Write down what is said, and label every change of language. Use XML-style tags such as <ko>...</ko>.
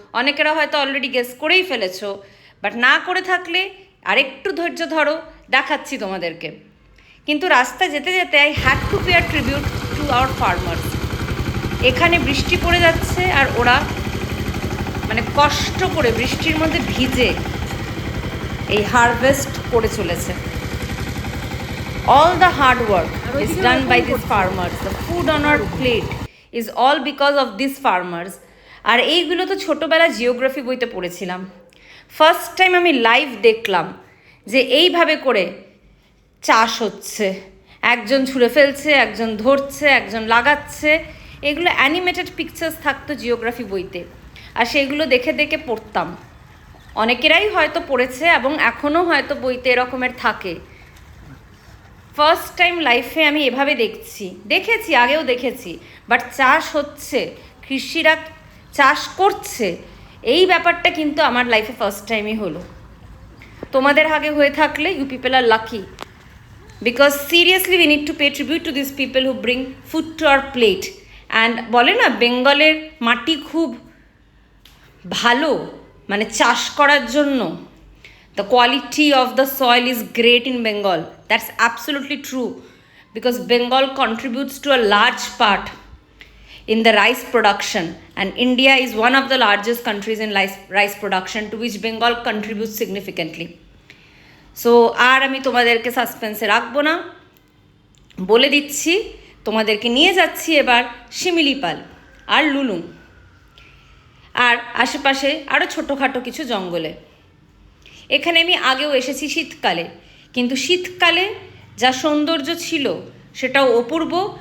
<bn>অনেকেরা হয়তো already guess করেই ফেলেছো, বাট না করে থাকলে আরেকটু ধৈর্য ধরো, দেখাচ্ছি তোমাদেরকে। কিন্তু রাস্তা যেতে যেতে</bn> <en>I had to pay a tribute to our farmers.</en> <bn>এখানে বৃষ্টি পড়ে যাচ্ছে আর ওরা মানে কষ্ট করে বৃষ্টির মধ্যে ভিজে এই হারভেস্ট করে চলেছে।</bn> <en>All the hard work is done by these farmers. The food on our plate is all because of these farmers.</en> <bn>আর এইগুলো তো ছোটোবেলা জিওগ্রাফি বইতে পড়েছিলাম। ফার্স্ট টাইম আমি লাইভ দেখলাম যে এইভাবে করে চাষ হচ্ছে। একজন ছুঁড়ে ফেলছে, একজন ধরছে, একজন লাগাচ্ছে। এগুলো অ্যানিমেটেড পিকচার্স থাকতো জিওগ্রাফি বইতে, আর সেগুলো দেখে দেখে পড়তাম। অনেকেরাই হয়তো পড়েছে এবং এখনও হয়তো বইতে এরকমের থাকে। ফার্স্ট টাইম লাইফে আমি এভাবে দেখেছি, আগেও দেখেছি, বাট চাষ হচ্ছে, কৃষিরা চাষ করছে, এই ব্যাপারটা কিন্তু আমার লাইফে ফার্স্ট টাইমই হলো। তোমাদের আগে হয়ে থাকলে</bn> <en>You people are lucky, because seriously we need to pay tribute to this people who bring food to our plate.</en> <bn>And বলে না, বেঙ্গলের মাটি খুব ভালো, মানে চাষ করার জন্য।</bn> <en>The quality of the soil is great in Bengal. That's absolutely true, because Bengal contributes to a large part in the rice production, and India is one of the largest countries in rice production, to which Bengal contributes significantly.</en> <bn>So আর আমি তোমাদেরকে সাসপেন্সে রাখবো না, বলে দিচ্ছি তোমাদেরকে নিয়ে যাচ্ছি এবার শিমিলিপাল আর লুলুং আর আশেপাশে আরও ছোটোখাটো কিছু জঙ্গলে। এখানে আমি আগেও এসেছি শীতকালে, কিন্তু শীতকালে যা সৌন্দর্য ছিল সেটাও অপূর্ব।</bn>